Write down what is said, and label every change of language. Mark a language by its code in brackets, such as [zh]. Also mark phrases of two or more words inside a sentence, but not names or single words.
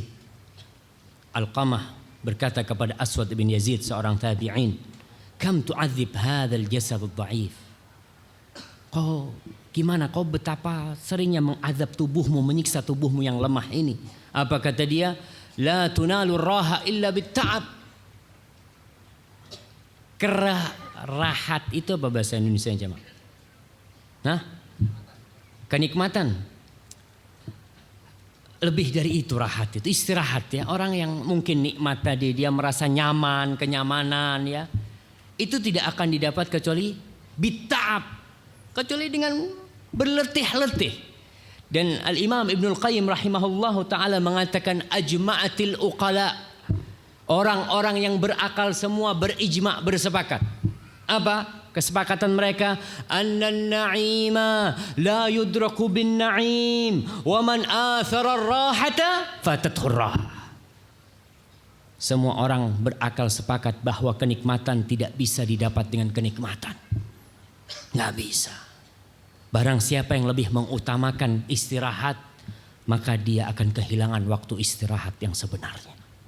[id] Alqamah berkata kepada Aswad ibn Yazid, seorang tabi'in, [ar] كم تعذب هذا الجسد الضعيف. [id] Gimana kau betapa seringnya mengazab tubuhmu, menyiksa tubuhmu yang lemah ini. Apa kata dia? [ar] لا تنال الراحة إلا بالتعب. [id] Rahat itu apa bahasa Indonesia jemaah? Nah, kenikmatan. Lebih dari itu rahat itu istirahat ya. Orang yang mungkin nikmat tadi dia merasa nyaman, kenyamanan ya. Itu tidak akan didapat kecuali bita'ab. Kecuali dengan berletih-letih. Dan Al-Imam Ibnul Qayyim rahimahullahu ta'ala mengatakan [ar] أجمعت العقلاء. [id] Orang-orang yang berakal semua berijma', bersepakat. Apa kesepakatan mereka? [ar] أن النعيم لا يدرك بالنعيم ومن آثر الراحة فاتته الراحة. [id] Semua orang berakal sepakat bahwa kenikmatan tidak bisa didapat dengan kenikmatan. Nggak bisa. Barang siapa yang lebih mengutamakan istirahat, maka dia akan kehilangan waktu istirahat yang sebenarnya.